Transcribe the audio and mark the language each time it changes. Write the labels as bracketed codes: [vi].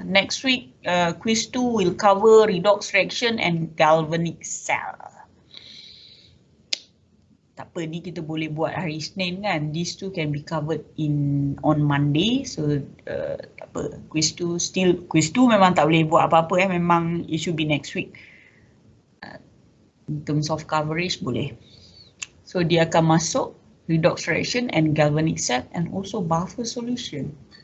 [en] Next week quiz 2 will cover redox reaction and galvanic cell. [ms] Tak apa, ni kita boleh buat hari Isnin kan. [en] These two can be covered on Monday, so [ms] tak apa. Quiz 2 memang tak boleh buat apa-apa memang [en] it should be next week. In terms of coverage boleh. So [ms] dia akan masuk [en] redox reaction and galvanic cell and also buffer solution.